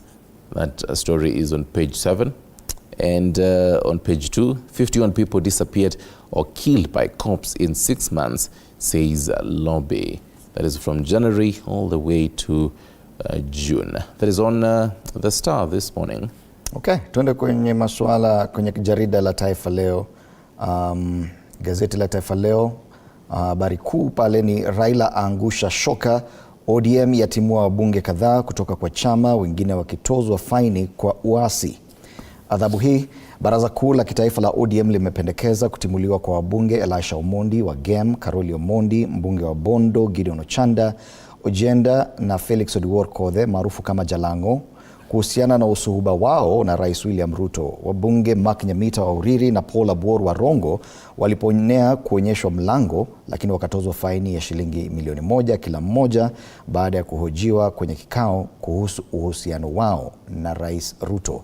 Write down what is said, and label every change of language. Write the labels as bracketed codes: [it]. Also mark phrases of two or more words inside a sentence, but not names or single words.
[en] That story is on page 7. And on page 2, 51 people disappeared or killed by cops in 6 months, says lobby. That is from January all the way to June. That is on the Star this morning. [sw] Okay, tuende kwenye masuala kwenye jarida la Taifa Leo. Gazeti la Taifa Leo, habari kuu pale ni Raila aangusha shoka, ODM yatimua wabunge kadhaa kutoka kwa chama, wengine wakitozwa faini kwa uasi. Adhabu hii, Baraza Kuu la Kitaifa la ODM limependekeza kutimuliwa kwa wabunge Elisha Omondi wa GEM, Karoli Omondi, mbunge wa Bondo, Gideon Ochanda, Ojenda na Felix Odiwuor Kothe maarufu kama Jalango kuhusiana na usuhuba wao na Rais William Ruto. Wabunge Mark Nyamita wa Uriri na Paul Abuor wa Rongo waliponea kuonyeshwa mlango, lakini wakatozwa faini ya shilingi milioni 1 kila mmoja baada ya kuhojiwa kwenye kikao kuhusu uhusiano wao na Rais Ruto.